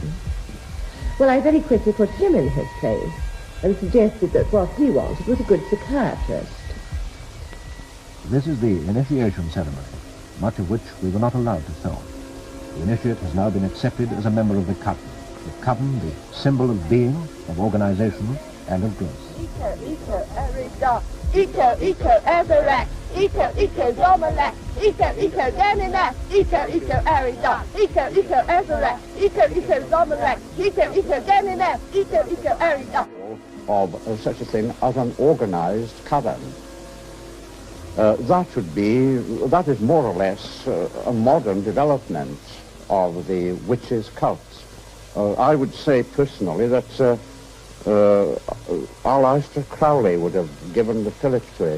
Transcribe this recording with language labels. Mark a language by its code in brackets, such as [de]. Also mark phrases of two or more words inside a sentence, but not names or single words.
[en] Well, I very quickly put him in his place and suggested that what he wanted was a good psychiatrist. This is the initiation ceremony, much of which we were not allowed to film. The initiate has now been accepted as a member of the coven. The coven, the symbol of being, of organization, and of growth. Eco, Everett, Eco, Zomalak, Eco, Ganinak, Eco, Arida, Eco, Everett, Eco, Zomalak, Eco, Ganinak, Eco, Arida. Of such a thing as an organized coven. That is more or less a modern development of the witches' cult. I would say personally that Aleister Crowley would have given the fillip to it.